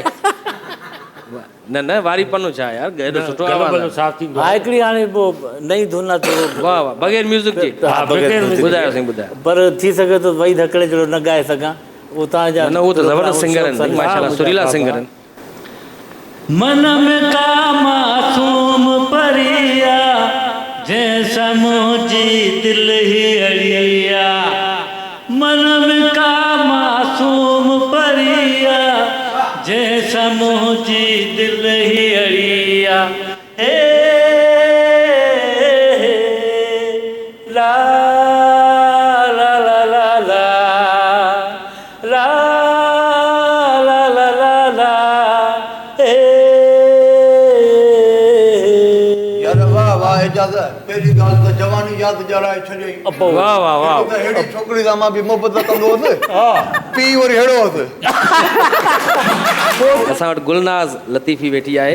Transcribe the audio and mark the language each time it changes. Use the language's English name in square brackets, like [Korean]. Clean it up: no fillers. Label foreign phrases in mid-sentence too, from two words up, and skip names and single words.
[Sindhi] न न वारी पनो छा यार, एॾो सुठो आवाज़ु साफ़ थींदो। हा हिकिड़ी हाणे पोइ नई धुन आहे थोरो। वाह वाह, बग़ैर म्यूज़िक जे ॿुधायो साईं ॿुधायो। पर थी सघे थो वही धकड़े जहिड़ो न ॻाए सघां, उहो तव्हांजा। न उहो त ज़बरदस्त सिंगर आहिनि माशाल्लाह, सुरीला सिंगर आहिनि। [Hindi] मन में का मासूम परिया जैसा मुझी दिल ही अड़िया, मन में का मासूम परिया जैसा मुझी दिल ही अड़िया हे ला ला ला ला ला ला ला ला ला ला हे [Sindhi] यार वाह वाह इजाज़त पहिरीं ॻाल्हि त जवानी यादि ॼाणाए छॾियईं वाह वाह वाह त अहिड़ी छोकिरी सां मां बि मोहबत कंदो हुअसि पीउ वरी अहिड़ो हुअसि असां वटि गुलनाज़ लतीफ़ी वेठी आहे